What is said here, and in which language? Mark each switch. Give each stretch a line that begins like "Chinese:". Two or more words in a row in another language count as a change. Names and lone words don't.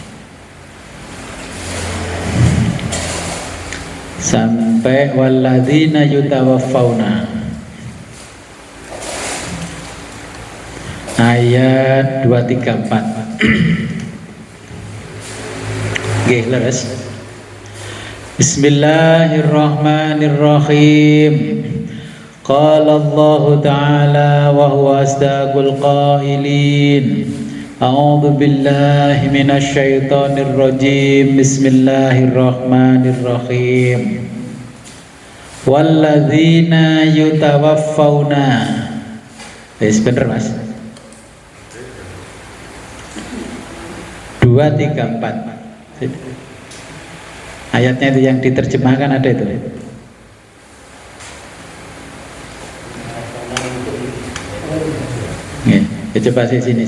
Indonesian: Sampai
Arabic: والذين يتوفون,
Indonesian: ayat 234.
Javanese: Nggih, leres.
Arabic: بسم الله الرحمن الرحيم. قال الله تعالى وهو أصدق القائلين. أعوذ بالله من الشيطان الرجيم. بسم الله الرحمن الرحيم. والذين يتوفون.
Javanese: Bener Mas. 234.
Indonesian: Ayatnya itu yang diterjemahkan ada itu. Ya, coba sini.